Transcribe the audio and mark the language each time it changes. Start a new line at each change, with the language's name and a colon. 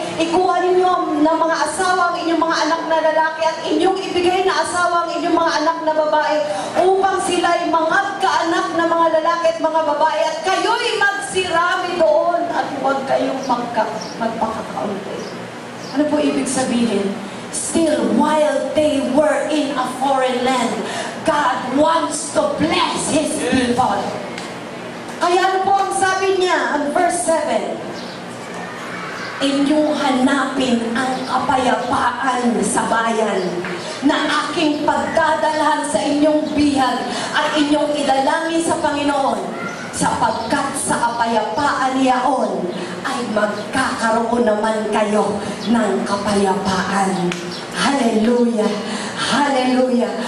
Filipino: ikuha ninyo ng mga asawa ang inyong mga anak na lalaki at inyong ibigay na asawa ang inyong mga anak na babae, upang sila'y magkaanak ng mga lalaki at mga babae, at kayo'y magsirami doon, at huwag kayong magpakakaunti. Ano po ibig sabihin?
English: Still, while they were in a foreign land, God wants to bless His people.
Filipino: Kaya ano po ang sabi niya, ang verse 7, inyong hanapin ang kapayapaan sa bayan na aking pagdadalhan sa inyong bihag at inyong idalangin sa Panginoon, sapagkat sa kapayapaan niyaon ay magkakaroon naman kayo ng kapayapaan. Hallelujah! Hallelujah!